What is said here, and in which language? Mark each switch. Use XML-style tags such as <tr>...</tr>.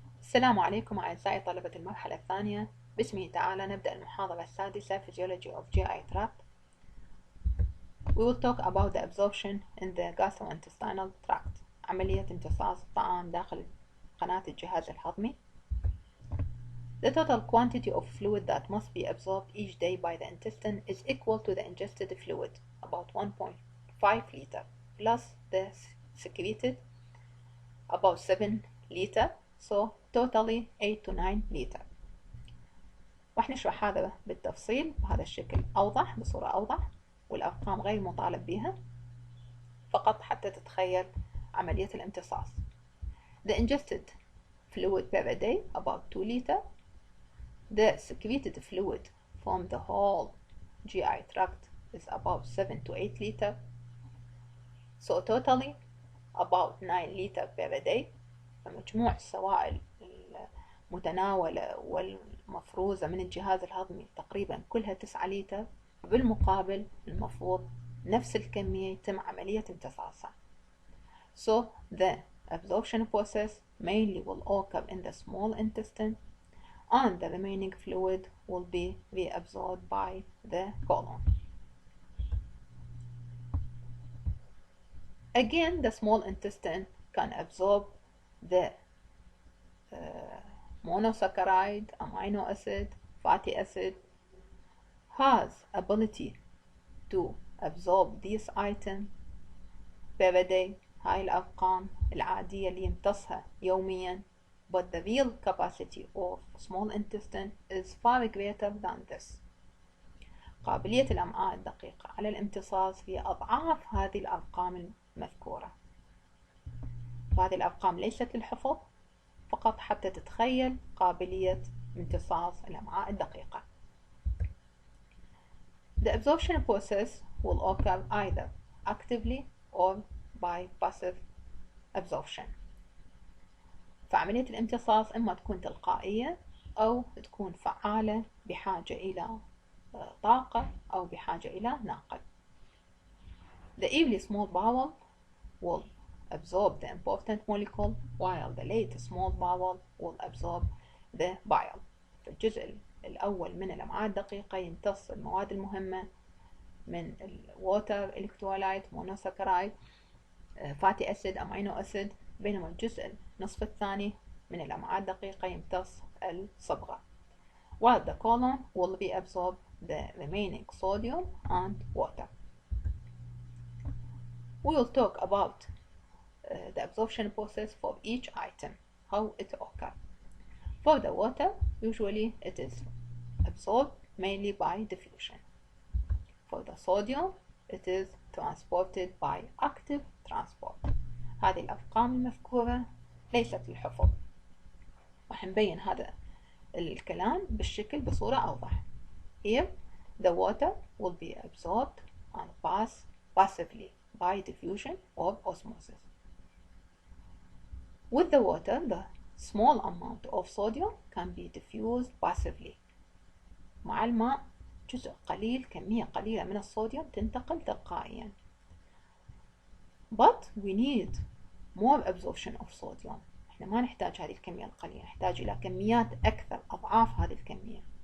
<ar>السلام عليكم أعزائي طلبة المرحلة الثانية. باسمه تعالى نبدأ المحاضرة السادسة</ar> <en>Physiology of GI Tract. We will talk about the absorption in the gastrointestinal tract.</en> <ar>عملية امتصاص الطعام داخل قناة الجهاز الهضمي.</ar> <en>The total quantity of fluid that must be absorbed each day by the intestine is equal to the ingested fluid, about 1.5 liter, plus the secreted, about 7 liter. So totally 8 to 9 لتر.</en> <ar>راح نشرح هذا بالتفصيل بهذا الشكل أوضح بصورة أوضح، والأرقام غير مطالب بها فقط حتى تتخيل عملية الامتصاص.</ar> <en>The ingested fluid per day about 2 liter. The secreted fluid from the whole GI tract is about 7 to 8 liter. So totally about 9 liter per day.</en> <ar>فمجموع السوائل المتناولة والمفروزة من الجهاز الهضمي تقريبا كلها 9 لتر. بالمقابل المفروض نفس الكمية يتم عملية امتصاصها.</ar> <en>So the absorption process mainly will occur in the small intestine and the remaining fluid will be reabsorbed by the colon. Again, the small intestine can absorb the monosaccharide, amino acid, fatty acid, has ability to absorb these items per day.</en> <ar>هاي الأرقام العادية اللي يمتصها يوميا.</ar> <en>But the real capacity of small intestine is far greater than this.</en> <ar>قابلية الأمعاء الدقيقة على الامتصاص هي أضعاف هذه الأرقام المذكورة. فهذه الأرقام ليست للحفظ فقط حتى تتخيل قابلية امتصاص الأمعاء الدقيقة.</ar> <en>The absorption process will occur either actively or by passive absorption.</en> <ar>فعملية الامتصاص إما تكون تلقائية أو تكون فعالة بحاجة إلى طاقة أو بحاجة إلى ناقل.</ar> <en>The early small bowel will absorb the important molecule while the late small bowel will absorb the bile.</en> <ar>في الجزء الأول من الأمعاء الدقيقة يمتص المواد المهمة من الووتر، إلكترولايت، مونوساكرايد، فاتي أسيد، أمينو أسيد، بينما الجزء النصف الثاني من الأمعاء الدقيقة يمتص الصبغة.</ar> <en>While the colon will reabsorb the remaining sodium and water. We will talk about the absorption process for each item, how it occurs. For the water, usually it is absorbed mainly by diffusion. For the sodium, it is transported by active transport.</en> <ar>هذه الأرقام المذكورة ليست للحفظ. راح نبين هذا الكلام بالشكل بصورة أوضح.</ar> <en>Here, the water will be absorbed and passed passively by diffusion or osmosis. With the water, the small amount of sodium can be diffused passively.</en> <ar>مع الماء جزء قليل، كمية قليلة من الصوديوم تنتقل تلقائيا.</ar> <en>But we need more absorption of sodium.</en> <ar>احنا ما نحتاج هذه الكمية القليلة، نحتاج إلى كميات أكثر، أضعاف هذه الكمية.</ar>